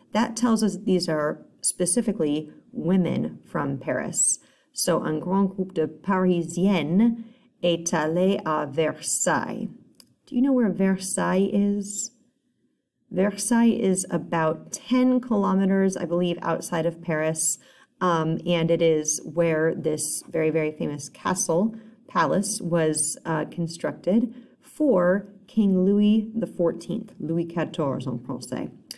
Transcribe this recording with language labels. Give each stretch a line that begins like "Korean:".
English: That tells us these are specifically women from Paris.
French: So, un grand groupe de Parisiennes est allé à Versailles.
English: Do you know where Versailles is? Versailles is about 10 kilometers, I believe, outside of Paris. And it is where this very, very famous palace was constructed for King Louis XIV, Louis XIV
French: en français.